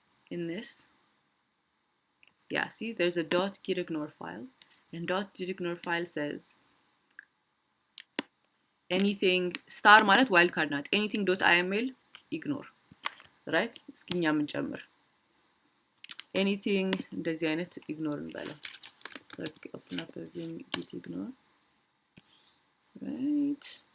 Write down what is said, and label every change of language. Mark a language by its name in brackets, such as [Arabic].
[English] In this, yeah, see, there's a .gitignore file, and .gitignore file says anything star [Amharic] ማለት wildcard ናት. [English] anything .iml ignore, right? [Amharic] እስኪኛ ምን ጨምር anything እንደዚህ አይነት ignore እንበለው. [English] Let's open up a git ignore, right?